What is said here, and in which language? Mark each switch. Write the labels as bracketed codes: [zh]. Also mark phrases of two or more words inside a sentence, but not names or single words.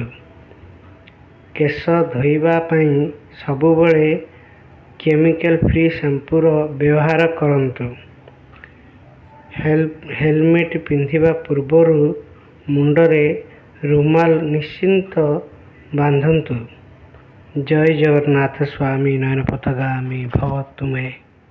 [or] କେଶ ଧୋଇବା ପାଇଁ ସବୁବେଳେ [en] chemical free [or] ଶାମ୍ପୁର ବ୍ୟବହାର କରନ୍ତୁ। ହେଲମେଟ ପିନ୍ଧିବା ପୂର୍ବରୁ ମୁଣ୍ଡରେ ରୁମାଲ ନିଶ୍ଚିନ୍ତ ବାନ୍ଧନ୍ତୁ। ଜୟ ଜଗନ୍ନାଥ। [sa] स्वामी नयन पथगामी भव तुमे।